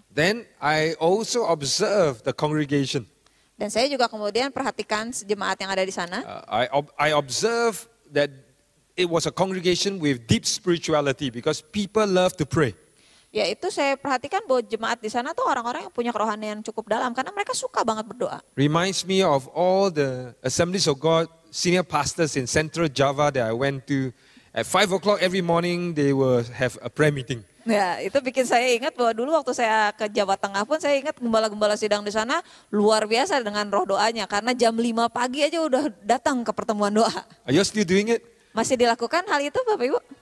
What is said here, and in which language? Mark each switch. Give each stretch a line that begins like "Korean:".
English: Then I also observe the congregation.
Indonesian: Dan saya juga kemudian perhatikan jemaat yang ada di sana.
English: I observe that it was a congregation with deep spirituality because people love to pray.
Indonesian: Ya, itu saya perhatikan bahwa jemaat di sana tuh orang-orang yang punya kerohanian yang cukup dalam karena mereka suka banget berdoa.
English: Reminds me of all the Assemblies of God senior pastors in Central Java that I went to. At 5 o'clock every morning they will have a prayer meeting.
Indonesian: Ya, itu bikin saya ingat bahwa dulu waktu saya ke Jawa Tengah pun saya ingat gembala-gembala sidang di sana luar biasa dengan roh doanya karena jam 5 pagi aja udah datang ke pertemuan doa.
English: Are you still doing it?
Indonesian: Masih dilakukan hal itu Bapak Ibu?